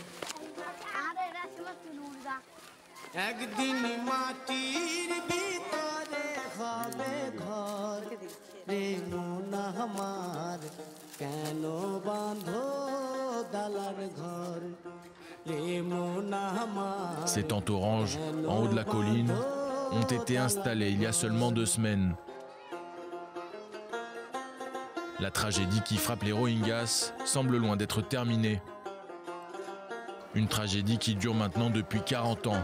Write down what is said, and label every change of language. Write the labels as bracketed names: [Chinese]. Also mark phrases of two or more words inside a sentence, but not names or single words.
[Bangla] একদিন মাটির ভিতরে হবে ঘর রে মন আমার কেন বাঁধো দালান ঘর রে মন আমার [French] Ces tentes oranges, en haut de la colline, ont été installées il y a seulement 2 semaines. La tragédie qui frappe les Rohingyas semble loin d'être terminée. Une tragédie qui dure maintenant depuis 40 ans.